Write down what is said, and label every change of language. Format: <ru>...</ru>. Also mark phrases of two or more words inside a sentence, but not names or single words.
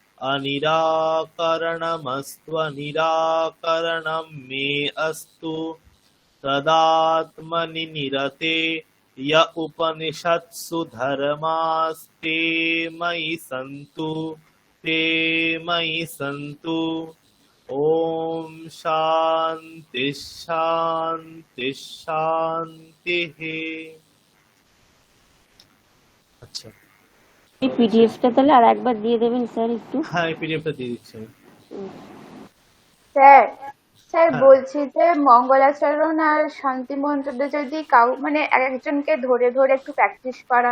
<sa>অনিরাকরণমস্ত্বনিরাকरणं मे अस्तु तदात्मनि निरते य उपनिषत्सु धर्मास्ते मयि सन्तु ओम शांति शांति शांतिः।</sa> <bn>আচ্ছা, এই পিডিএফটা তাহলে আর একবার দিয়ে দেবেন স্যার একটু। হ্যাঁ, এই পিডিএফটা দিয়ে দিচ্ছি আমি। স্যার স্যার হ্যাঁ, বলছি যে মঙ্গলাচরণ আর শান্তি মন্ত্রটা যদি মানে একজনকে ধরে ধরে একটু প্র্যাকটিস করান।</bn>